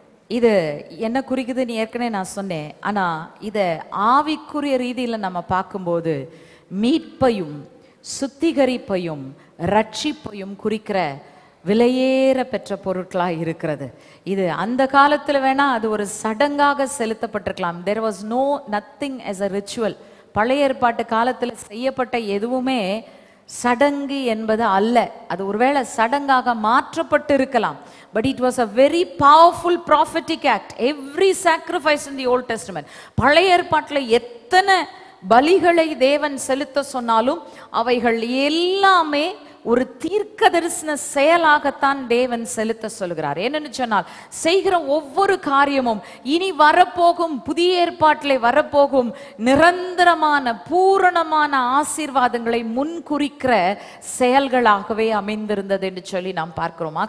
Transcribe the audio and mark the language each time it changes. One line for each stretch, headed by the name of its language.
Tamil: இது என்ன குறிக்குதுன்னு ஏற்கனவே நான் சொன்னேன். ஆனா இதை ஆவிக்குரிய ரீதியில் நம்ம பார்க்கும்போது மீட்பையும் சுத்திகரிப்பையும் ரட்சிப்பையும் குறிக்கிற விலையேற பெற்ற பொருட்களாக இருக்கிறது. இது அந்த காலத்தில் வேணா அது ஒரு சடங்காக செலுத்தப்பட்டிருக்கலாம்.
English: there was nothing as a ritual.
Tamil: பழைய ஏற்பாட்டு காலத்தில் செய்யப்பட்ட எதுவுமே சடங்கு என்பது அல்ல. அது ஒருவேளை சடங்காக மாற்றப்பட்டு இருக்கலாம்.
English: But it was a very powerful prophetic act. Every sacrifice in the Old Testament,
Tamil: பழைய ஏற்பாட்டில் எத்தனை பலிகளை தேவன் செலுத்த சொன்னாலும் அவைகள் எல்லாமே ஒரு தீர்க்க தரிசன செயலாகத்தான் தேவன் செலுத்த சொல்கிறார். என்னன்னு சொன்னால், செய்கிற ஒவ்வொரு காரியமும் இனி வரப்போகும் புதிய ஏற்பாட்டிலே வரப்போகும் நிரந்தரமான பூரணமான ஆசீர்வாதங்களை முன்குறிக்கிற செயல்களாகவே அமைந்திருந்தது என்று சொல்லி நாம் பார்க்கிறோம்.